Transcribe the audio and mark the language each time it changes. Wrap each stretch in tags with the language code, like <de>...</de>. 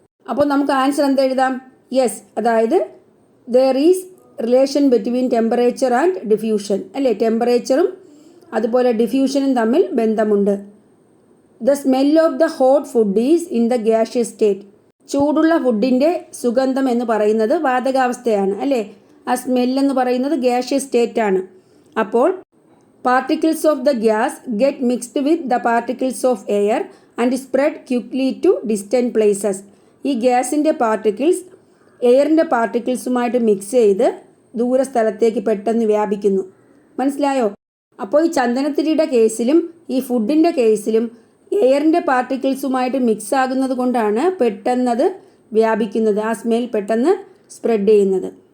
<ml>അപ്പോൾ നമുക്ക് answer എന്തെഴുതാം? Yes, അതായത്</ml> <en>There is relation between temperature and diffusion അല്ലേ?</en> <ml>ടെമ്പറേച്ചറും അതുപോലെ ഡിഫ്യൂഷനും തമ്മിൽ ബന്ധമുണ്ട്.</ml> <en>The smell of the hot food is in the gaseous state.</en> <ml>ചൂടുള്ള ഫുഡിൻ്റെ സുഗന്ധം എന്ന് പറയുന്നത് വാതകാവസ്ഥയാണ് അല്ലേ? ആ സ്മെല്ലെന്ന് പറയുന്നത് ഗ്യാഷ്യസ് സ്റ്റേറ്റ് ആണ്. അപ്പോൾ</ml> <en>particles of the gas get mixed with the particles of air and spread quickly to distant places.</en> <ml>ഈ ഗ്യാസിൻ്റെ പാർട്ടിക്കിൾസ് എയറിൻ്റെ പാർട്ടിക്കിൾസുമായിട്ട് മിക്സ് ചെയ്ത് ദൂരസ്ഥലത്തേക്ക് പെട്ടെന്ന് വ്യാപിക്കുന്നു. മനസ്സിലായോ? അപ്പോൾ ഈ ചന്ദനത്തിരിയുടെ കേസിലും ഈ ഫുഡിൻ്റെ കേസിലും എയറിൻ്റെ പാർട്ടിക്കിൾസുമായിട്ട് മിക്സ് ആകുന്നത് കൊണ്ടാണ് പെട്ടെന്നത് വ്യാപിക്കുന്നത്, ആ സ്മെൽ പെട്ടെന്ന് സ്പ്രെഡ് ചെയ്യുന്നത്.</ml>